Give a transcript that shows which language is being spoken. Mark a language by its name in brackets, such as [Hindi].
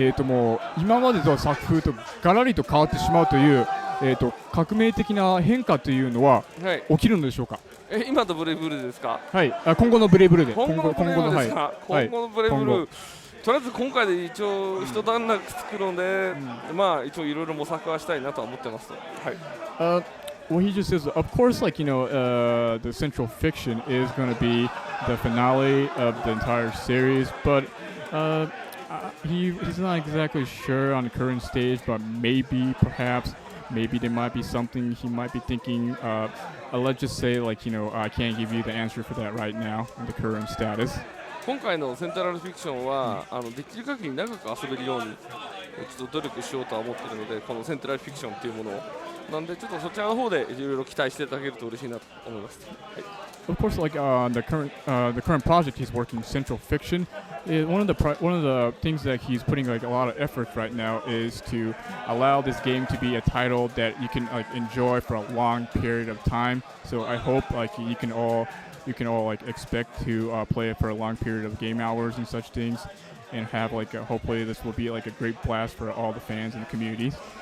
[Japanese] もう今までと作風とガラリと変わってしまうという、革命的な変化というのははい、起きるのでしょうか。今のブレイブルーですか。はい、今後のブレイブルーで。今後のブレイブルーですか。はい、今後のブレイブル今ー、とりあえず今回で一応一段落作るので、まあ一応いろいろ模索はしたいなとは思ってます。はい。 [English] Well, he just says, of course, like, the central fiction is going to be the finale of the entire series, but he's not exactly sure on the current stage, but maybe, perhaps, maybe there might be something he might be thinking. Let's just say, like, I can't give you the answer for that right now in the current status. [Japanese] 今回のセントラルフィクションは、できる限り長く遊べるようにちょっと努力しようとは思っているので、このセントラルフィクションっていうものをなんでちょっとそちらの方でいろいろ期待していただけると嬉しいなと思います。はい。 [English] Of course, like the current project he's working, Central Fiction, one of the things that he's putting like a lot of effort right now is to allow this game to be a title that you can like enjoy for a long period of time. So I hope like you can all like expect to play it for a long period of game hours and such things, and have like hopefully this will be like a great blast for all the fans and the communities.